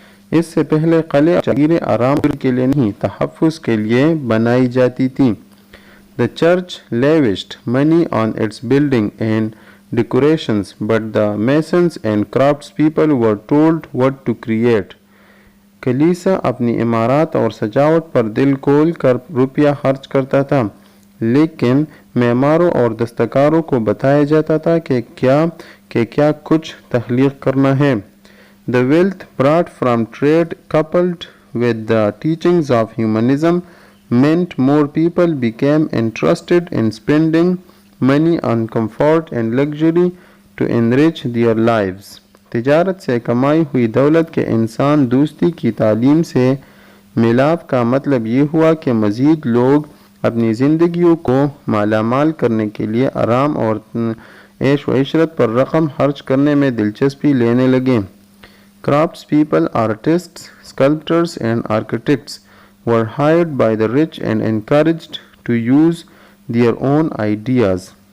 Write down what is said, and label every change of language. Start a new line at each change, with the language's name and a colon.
Urdu: اس سے پہلے قلعے جاگیریں آرام کے لیے نہیں، تحفظ کے لیے بنائی جاتی تھی.
English: The church lavished money on its building and decorations, but the masons and craftspeople were told what to create.
Urdu: کلیسا اپنی عمارات اور سجاوٹ پر دل کھول کر روپیہ خرچ کرتا تھا، لیکن معماروں اور دستکاروں کو بتایا جاتا تھا کہ کیا کچھ تخلیق کرنا ہے.
English: The wealth brought from trade, coupled with the teachings of humanism meant more people became interested in spending money on comfort and luxury to enrich their lives.
Urdu: تجارت سے کمائی ہوئی دولت کے انسان دوستی کی تعلیم سے ملاپ کا مطلب یہ ہوا کہ مزید لوگ اپنی زندگیوں کو مالا مال کرنے کے لیے آرام اور عیش و عشرت پر رقم خرچ کرنے میں دلچسپی لینے لگے.
English: Crafts people, artists, sculptors and architects were hired by the rich and encouraged to use their own ideas.